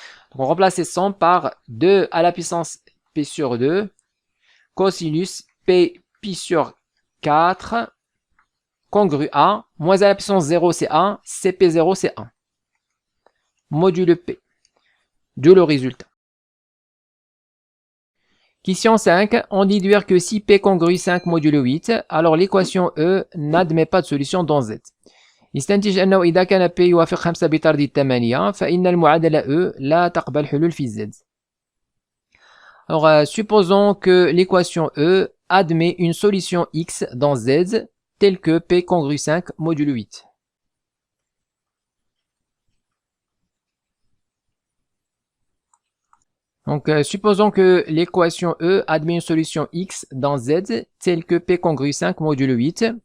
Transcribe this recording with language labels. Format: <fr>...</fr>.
<fr>Donc on remplace ces 100 par 2 à la puissance p sur 2 cosinus p pi sur 4 congru à, moins à la puissance 0 c'est 1, cp0 c'est 1. Module p. D'où le résultat. Question 5, on dit déduire que si p congrue 5 modulo 8, alors l'équation E n'admet pas de solution dans Z.</fr> <ar>يستنتج أنه إذا كان P يوافق 5 بطرد 8 فإن المعادلة E لا تقبل حلول في Z.</ar> <fr>Alors, supposons que l'équation E admet une solution X dans Z telle que P congrue 5 modulo 8. Donc, supposons que l'équation E admet une solution X dans Z telle que P congrue 5 modulo 8.</fr>